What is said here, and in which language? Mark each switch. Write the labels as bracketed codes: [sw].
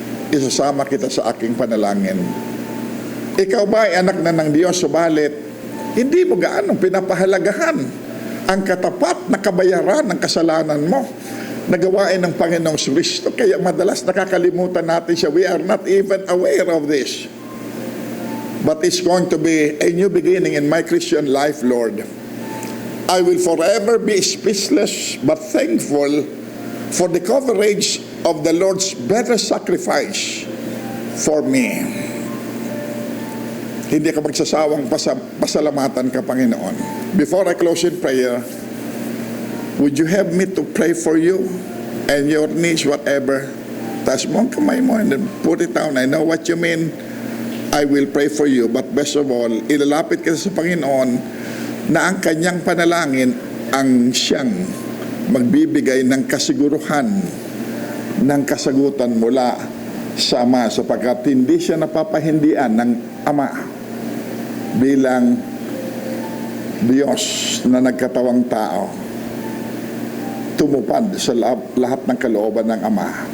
[tl] Isasama kita sa aking panalangin. Ikaw ba ay anak na ng Diyos, subalit hindi mo gaanong pinapahalagahan ang katapat na kabayaran ng kasalanan mo na gawain ng Panginoong Kristo? Kaya madalas nakakalimutan natin siya. [en] We are not even aware of this. But it's going to be a new beginning in my Christian life, Lord. I will forever be speechless but thankful for the coverage of the Lord's better sacrifice for me. [tl] Hindi ka magsasawang pasalamatan ka, Panginoon. [en] Before I close in prayer, would you have me to pray for you and your needs, whatever? [tl] Taas mo ang kamay mo [en] and then put it down. I know what you mean. I will pray for you. But best of all, [tl] ilalapit ka sa Panginoon na ang kanyang panalangin ang siyang magbibigay ng kasiguruhan, ng kasagutan mula sa Ama, sapagkat hindi siya napapahindian ng Ama bilang Diyos na nagkatawang tao, tumupad sa lahat ng kalooban ng Ama.